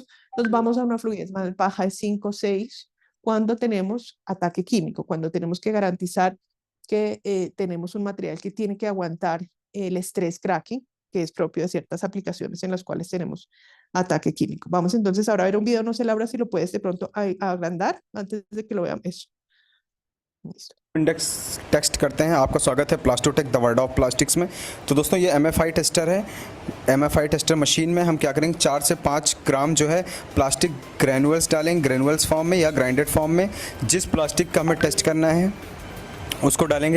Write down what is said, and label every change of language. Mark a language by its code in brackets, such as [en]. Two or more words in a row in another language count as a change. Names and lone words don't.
[es] Nos vamos a una fluidez más baja de 5 o 6 cuando tenemos ataque químico, cuando tenemos que garantizar que tenemos un material que tiene que aguantar el estrés cracking, que es propio de ciertas aplicaciones en las cuales tenemos ataque químico. Vamos entonces ahora a ver un video, no sé Laura si lo puedes de pronto agrandar antes de que lo veamos. Eso. Listo. [en] index test [hi] करते हैं। आपका स्वागत है प्लास्टोटेक द वर्ल्ड ऑफ प्लास्टिक्स में। तो दोस्तों ये [en] MFI tester [hi] है। [en] MFI tester machine [hi] में हम क्या करेंगे, 4 से 5 ग्राम जो है [en] plastic granules [hi] डालेंगे, [en] granules form [hi] में या [en] grinded form [hi] में। जिस प्लास्टिक का हमें टेस्ट करना है उसको डालेंगे।